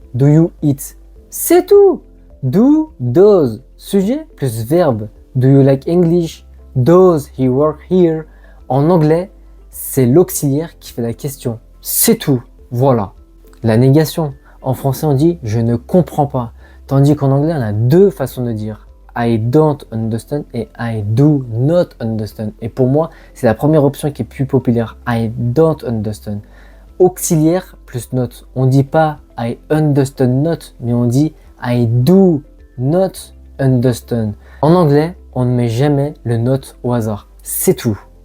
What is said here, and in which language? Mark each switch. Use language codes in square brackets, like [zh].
[en] « Do you eat ?» [fr] C'est tout. Do, does, sujet plus verbe. [en] Do you like English? Does he work here? [fr] En anglais, c'est l'auxiliaire qui fait la question. C'est tout. Voilà. La négation. En français, on dit je ne comprends pas. Tandis qu'en anglais, on a deux façons de dire. [en] I don't understand et I do not understand. [fr] Et pour moi, c'est la première option qui est plus populaire. [en] I don't understand. [fr] Auxiliaire plus [en] not. [fr] On dit pas [en] I understand not, [fr] mais on dit [en] I do not understand. [fr] En anglais, on ne met jamais le not au hasard. C'est tout.